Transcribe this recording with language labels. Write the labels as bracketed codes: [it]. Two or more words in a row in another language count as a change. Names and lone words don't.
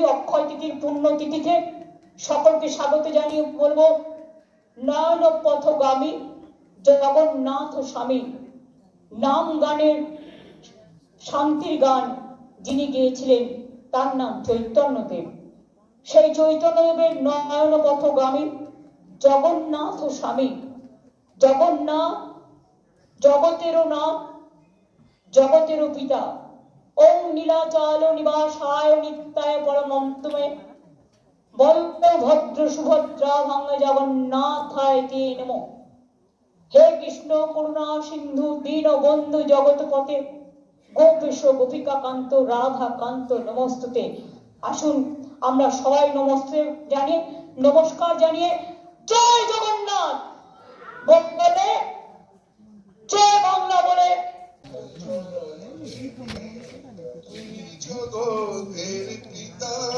[bn] অক্ষয় তিথির পুণ্যতিথিতে সকলকে স্বাগত জানিয়ে বলবো, নয়ন পথগামী জগন্নাথ স্বামী, নাম গানের শান্তির গান যিনি গেয়েছিলেন তার নাম চৈতন্যদেব। সেই চৈতন্যদেবের নয়ন পথগামী জগন্নাথ স্বামী, জগন্নাথ জগতেরও নাথ, জগতেরও পিতা, [sa] ओम नीलाचल निवासाय नित्याय परमंतमे बलभद्र सुभद्रा भंग जगन्नाथाय ते नमो। हे कृष्ण करुणा सिंधु दीन बंधु जगतपते गोपेश गोपिका कांत राधा कांत नमस्तुते। [bn] आसुन আমরা সবাই নমস্তে জানিয়ে নমস্কার জানিয়ে জয় জগন্নাথ বলে জয় বাংলা বলে জগতের পিতা